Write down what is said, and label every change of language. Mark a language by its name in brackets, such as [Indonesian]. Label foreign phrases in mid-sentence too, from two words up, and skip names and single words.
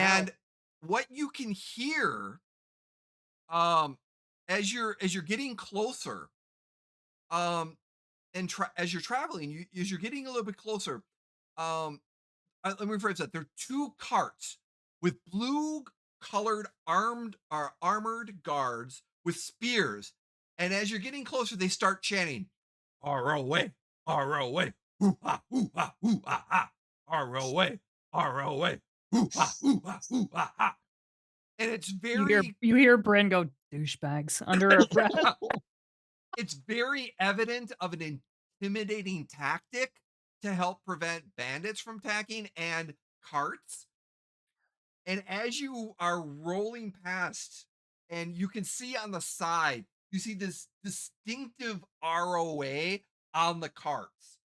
[English] And what you can hear as you're getting closer, and as you're traveling, as you're getting a little bit closer, let me rephrase that. There are 2 carts with blue colored armored guards with spears. And as you're getting closer, they start chanting, ROA, ROA, hoo ha, hoo ha, hoo ha ha, ROA, ROA, hoo ha, hoo ha, hoo ha ha. And it's very You hear Brynn go douchebags under her breath. it's very evident of an intimidating tactic to help prevent bandits from attacking and carts. And as you are rolling past, and you can see on the side, you see this distinctive ROA on the carts.